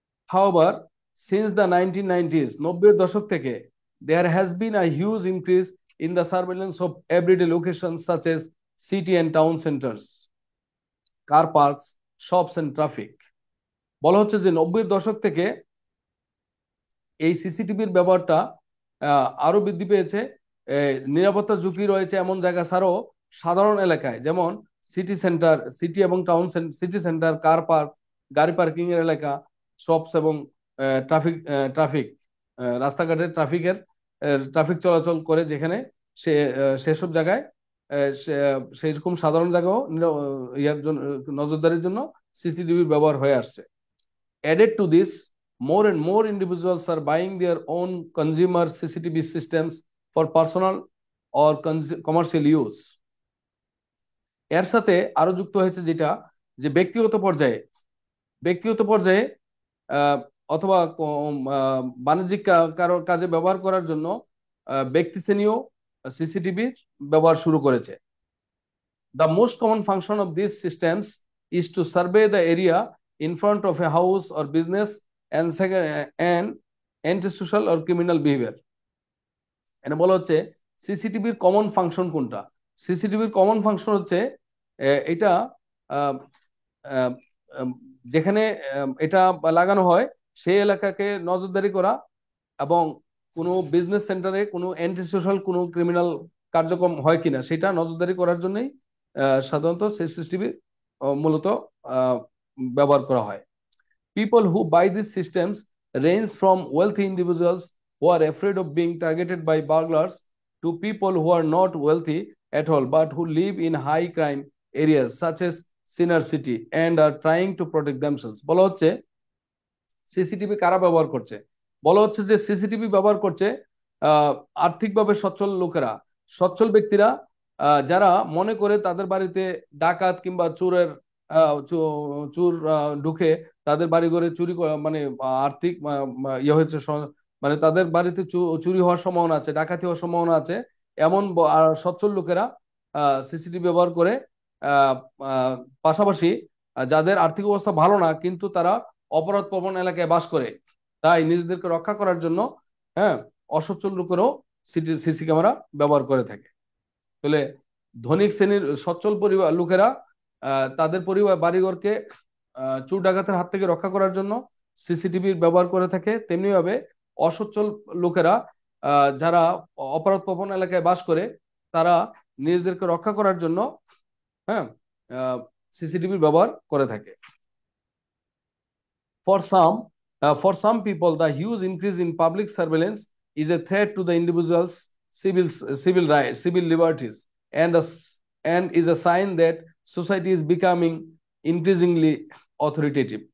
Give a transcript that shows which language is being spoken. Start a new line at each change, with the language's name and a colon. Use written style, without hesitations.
English: However, since the 1990s,
Bangla: 90-এর দশক থেকে,
English: there has been a huge increase in the surveillance of everyday locations such as city and town centers, car parks, shops and traffic.
Bangla: বলা হচ্ছে যে 90-এর দশক থেকে এই সিসিটিভির ব্যবহারটা আরো বৃদ্ধি পেয়েছে, নিরাপত্তা ঝুঁকি রয়েছে এমন জায়গা ছাড়াও সাধারণ এলাকায়, যেমন সিটি সেন্টার, সিটি এবং town, city centre, car park, গাড়ি পার্কিং এর এলাকা, শপস এবং ট্রাফিক, ট্রাফিক রাস্তাঘাটে ট্রাফিক চলাচল করে যেখানে সেসব জায়গায় সেরকম সাধারণ জায়গাও ইয়ার জন্য, নজরদারির জন্য সিসিটিভির ব্যবহার হয়ে আসছে।
English: Added to this, more and more individuals are buying their own consumer CCTV systems for personal or commercial use.
Bangla: এর সাথে আরো যুক্ত হয়েছে যেটা, যে ব্যক্তিগত পর্যায়ে অথবা বাণিজ্যিক কাজে ব্যবহার করার জন্য ব্যক্তি শ্রেণীও সিসিটিভির ব্যবহার শুরু করেছে।
English: The most common function of these systems is to survey the area in front of a house or business and second and antisocial or criminal behavior.
Bangla: এটা বলা হচ্ছে সিসিটিভির কমন ফাংশন কোনটা। সিসিটিভির কমন ফাংশন হচ্ছে এটা আহ, আহ, আহ, যেখানে এটা লাগানো হয় সেই এলাকাকে নজরদারি করা এবং কোনো বিজনেস সেন্টারে কোনো অ্যান্টি সোশ্যাল কোনো ক্রিমিনাল কার্যক্রম হয় কিনা সেটা নজরদারি করার জন্যই সাধারণত সিসিটিভি মূলত ব্যবহার করা হয়।
English: People who buy these systems range from wealthy individuals who are afraid of being targeted by burglars to people who are not wealthy at all but who live in high crime areas such as Sinar City and are trying to protect themselves.
Bangla: বলা হচ্ছে CCTV কারা ব্যবহার করছে, বলা হচ্ছে যে CCTV ব্যবহার করছে আর্থিকভাবে সচ্ছল লোকেরা, সচ্ছল ব্যক্তিরা যারা মনে করে তাদের বাড়িতে ডাকাত কিংবা চোরের চোর ঢুকে তাদের বাড়ি ঘরে চুরি মানে আর্থিক ইয়ে হয়েছে, মানে তাদের বাড়িতে চুরি হওয়ার সম্ভাবনা আছে, ডাকাতি হওয়ার সম্ভাবনা আছে, এমন সচ্ছল লোকেরা সিসিটিভি ব্যবহার করে। পাশাপাশি যাদের আর্থিক অবস্থা ভালো না কিন্তু তারা অপরাধ প্রবণ এলাকায় বাস করে, তাই নিজেদেরকে রক্ষা করার জন্য অসচ্ছল লোকেরও সিসি ক্যামেরা ব্যবহার করে থাকে। তাহলে ধনিক শ্রেণীর সচ্ছল পরিবার লোকেরা তাদের পরিবার বাড়িঘরকে চোর ডাকাতের হাত থেকে রক্ষা করার জন্য সিসিটিভির ব্যবহার করে থাকে, তেমনি ভাবে অসচ্ছল লোকেরা যারা অপরাধ প্রবণ এলাকায় বাস করে তারা নিজেদেরকে রক্ষা করার জন্য সিসিটিভির ব্যবহার করে থাকে।
English: For some people, the huge increase in public surveillance is a threat to the individual's civil rights, civil liberties, and is a sign that society is becoming increasingly authoritative.